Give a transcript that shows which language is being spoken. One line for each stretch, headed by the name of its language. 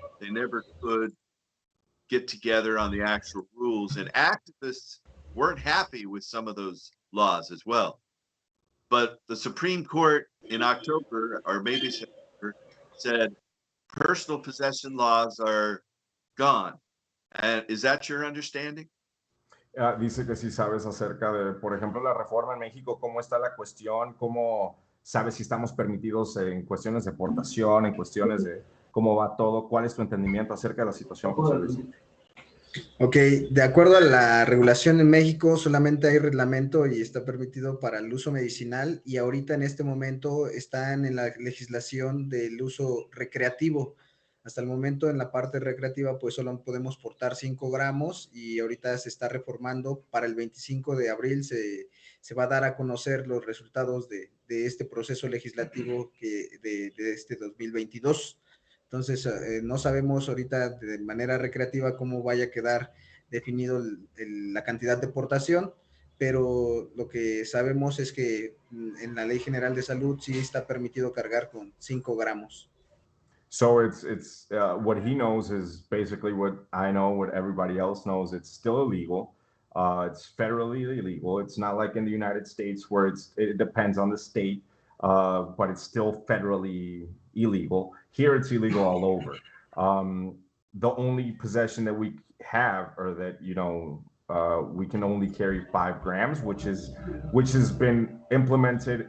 English: They never could get together on the actual rules, and activists weren't happy with some of those laws as well. But the Supreme Court in October, or maybe September, said personal possession laws are gone. And is that your understanding?
Spanish: Dice que si sabes acerca de, por ejemplo, la reforma en México, cómo está la cuestión, cómo sabes si estamos permitidos en cuestiones de portación, en cuestiones de cómo va todo. ¿Cuál es tu entendimiento acerca de la situación, José Luis? Ok, de acuerdo a la regulación en México, solamente hay reglamento y está permitido para el uso medicinal, y ahorita en este momento están en la legislación del uso recreativo. Hasta el momento en la parte recreativa pues solo podemos portar 5 gramos, y ahorita se está reformando. Para el 25 de abril se va a dar a conocer los resultados de este proceso legislativo de este 2022. Entonces, no sabemos ahorita de manera recreativa cómo vaya a quedar definido la cantidad de portación, pero lo que sabemos es que en la Ley General de Salud sí está permitido cargar con 5 gramos.
English: So it's what he knows is basically what I know, what everybody else knows. It's still illegal. It's federally illegal. It's not like in the United States where it depends on the state, but it's still federally illegal. Here it's illegal all over. The only possession that we have, or that, you know, we can only carry 5 grams, which has been implemented.